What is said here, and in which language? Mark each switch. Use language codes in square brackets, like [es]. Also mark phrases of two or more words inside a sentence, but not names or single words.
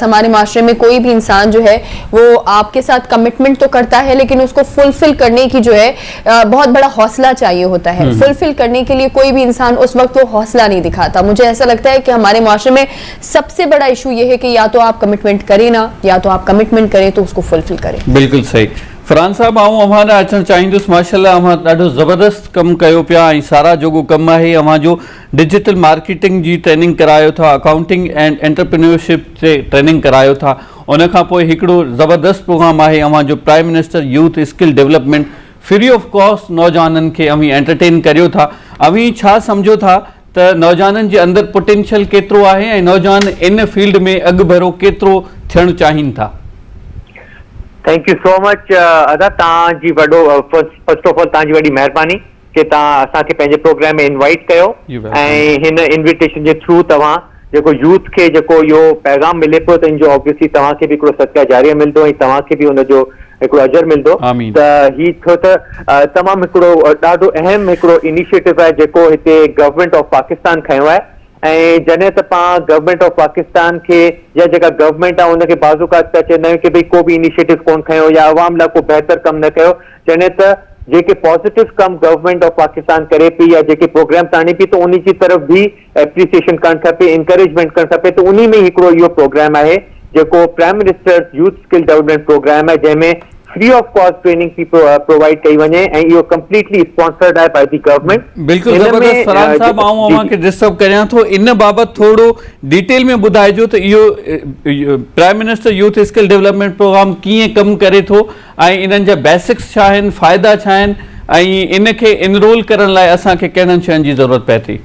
[hi] हमारे माशरे में कोई भी इंसान जो है वो आपके साथ कमिटमेंट तो करता है, लेकिन उसको फुलफिल करने की जो है बहुत बड़ा हौसला चाहिए होता है। फुलफिल करने के लिए कोई भी इंसान उस वक्त वो हौसला नहीं दिखाता। मुझे ऐसा लगता है कि हमारे माशरे में सबसे बड़ा इशू ये है कि या तो आप कमिटमेंट करें ना, या तो आप कमिटमेंट करें तो उसको फुलफिल करें। बिल्कुल सही। फरहान साहब, [sd] आऊं अव्हां ॾे अचणु चाहींदुसि। माशाल्लाह अव्हां ॾाढो ज़बरदस्त कमु कयो पिया ऐं सारा जोॻो कमु आहे। अव्हां जो [en] digital marketing [sd] जी ट्रेनिंग करायो था, [en] accounting and entrepreneurship [sd] ते ट्रेनिंग करायो था। उन खां पोइ हिकिड़ो ज़बरदस्त प्रोग्राम आहे अव्हां जो प्राइम मिनिस्टर यूथ स्किल डेवलपमेंट [en] free of cost [sd] नौजवाननि खे अव्हीं एंटरटेन करियो था। अव्हीं छा सम्झो था त नौजवाननि जे अंदरि पोटेंशियल केतिरो आहे ऐं नौजवान इन फील्ड में अॻु भरो केतिरो थियणु चाहिनि था? [en] thank you so much [sd] अदा, तव्हांजी वॾो [en] first of all [sd] तव्हांजी वॾी महिरबानी कि तव्हां असांखे पंहिंजे प्रोग्राम में इनवाइट कयो ऐं हिन इन्विटेशन जे थ्रू तव्हां जेको यूथ खे जेको इहो पैगाम मिले पियो त इन जो ऑब्वियसली तव्हांखे बि हिकिड़ो सदका जारिया मिलंदो ऐं तव्हांखे बि हुनजो हिकिड़ो अजर मिलंदो। त ही छो त तमामु हिकिड़ो ॾाढो अहम हिकिड़ो इनिशिएटिव आहे जेको हिते गवर्नमेंट ऑफ पाकिस्तान खयो आहे। ऐं जॾहिं त पाण गवर्नमेंट ऑफ पाकिस्तान खे या जेका गवर्नमेंट आहे उनखे बाज़ूकात त चवंदा आहियूं कि भई को बि इनिशिएटिव कोन खयो या अवाम लाइ को बहितर कमु न कयो, जॾहिं त जेके पॉजिटिव कम गवर्नमेंट ऑफ पाकिस्तान करे पई या जेके प्रोग्राम आणे पई त उन जी तरफ़ भी एप्रिसिएशन करणु खपे, इंकरेजमेंट करणु खपे। त उन में हिकिड़ो इहो प्रोग्राम आहे जेको प्राइम मिनिस्टर यूथ स्किल डेवलपमेंट प्रोग्राम है, जंहिंमें [en] free of cost training [sd] की प्रोवाइड कई वञे ऐं इहो [en] completely sponsored [sd] आहे [en] by the government. [sd] बिल्कुल ज़बरदस्त। फरहान साहब, आऊं अव्हांखे डिस्टर्ब करियां थो, इन बाबति थोरो डिटेल में ॿुधाइजो त इहो प्राइम मिनिस्टर यूथ स्किल डेवलपमेंट प्रोग्राम कीअं कमु करे थो ऐं इन्हनि जा बेसिक्स छा आहिनि, फ़ाइदा छा आहिनि ऐं इनखे इनरोल करण लाइ असांखे कहिड़नि शयुनि जी ज़रूरत पए थी?